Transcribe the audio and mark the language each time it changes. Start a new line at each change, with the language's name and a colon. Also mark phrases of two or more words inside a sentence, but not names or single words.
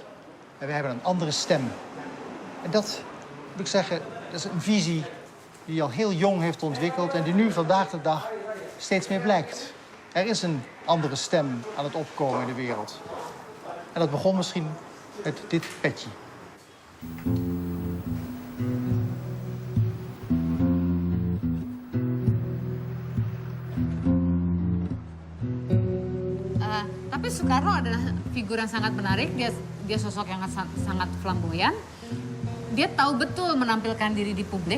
Dutch: En we hebben een andere stem. En dat, moet ik zeggen, dat is een visie die hij al heel jong heeft ontwikkeld en die nu vandaag de dag steeds meer blijkt. Er is een andere stem aan het opkomen in de wereld. En dat begon misschien met dit petje.
Indonesian: Tapi Soekarno adalah figur yang sangat menarik. Dia sosok yang sangat flamboyan. Dia tahu betul menampilkan diri di publik.